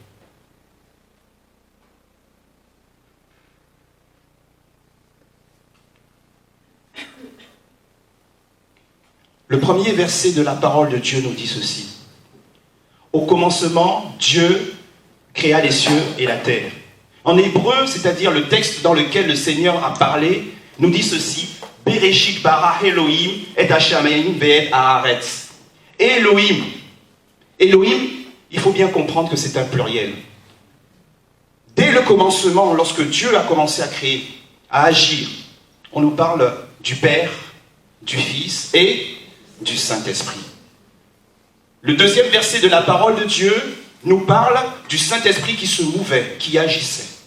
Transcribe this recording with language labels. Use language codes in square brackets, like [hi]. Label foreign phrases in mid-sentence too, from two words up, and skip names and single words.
[fr] Le premier verset de la parole de Dieu nous dit ceci. Au commencement, Dieu créa les cieux et la terre. En hébreu, c'est-à-dire le texte dans lequel le Seigneur a parlé, nous dit ceci. [he] בראשית ברא אלהים את השמים ואת הארץ. [fr] Elohim. Elohim, il faut bien comprendre que c'est un pluriel. Dès le commencement, lorsque Dieu a commencé à créer, à agir, on nous parle du Père, du Fils et du Saint-Esprit. Le deuxième verset de la parole de Dieu nous parle du Saint-Esprit qui se mouvait, qui agissait.